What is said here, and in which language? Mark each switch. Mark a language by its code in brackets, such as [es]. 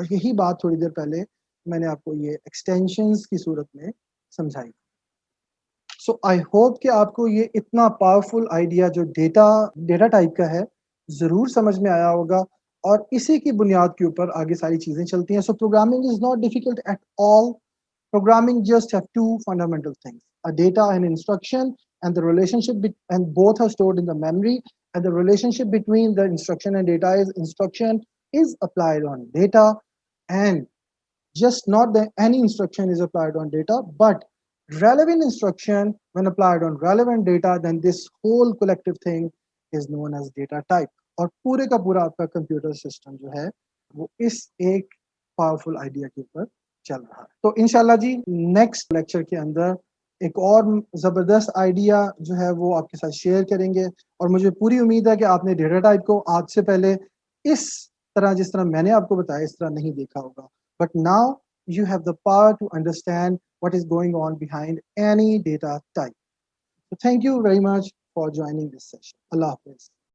[ur] اور یہی بات تھوڑی دیر پہلے میں نے آپ کو یہ ایکسٹینشنز کی صورت میں سمجھائی. سو آئی ہوپ کہ آپ کو یہ اتنا پاورفل آئیڈیا جو ڈیٹا ٹائپ کا ہے ضرور سمجھ میں آیا ہوگا, اور اسی کی بنیاد کے اوپر آگے ساری چیزیں چلتی ہیں. [en] So programming is not difficult at all. Programming just have two fundamental things: a data and instruction, and the relationship and both are stored in the memory. And the relationship between the instruction and data is instruction is applied on data, and just not that any instruction is applied on data, but relevant instruction when applied on relevant data, then this whole collective thing is known as data type. [ur] اور پورے کا پورا آپ کا computer system جو ہے وہ اس ایک پاورفل آئیڈیا کے اوپر چل رہا ہے. تو انشاءاللہ جی نیکسٹ لیکچر کے اندر ایک اور زبردست آئیڈیا جو ہے وہ آپ کے ساتھ شیئر کریں گے. اور مجھے پوری امید ہے کہ آپ نے ڈیٹا ٹائپ کو آج سے پہلے اس طرح جس طرح میں نے آپ کو بتایا اس طرح نہیں دیکھا ہوگا. [en] But now you have the power to understand what is going on behind any data type. So thank you very much for joining this session. [ur] Allah Hafiz.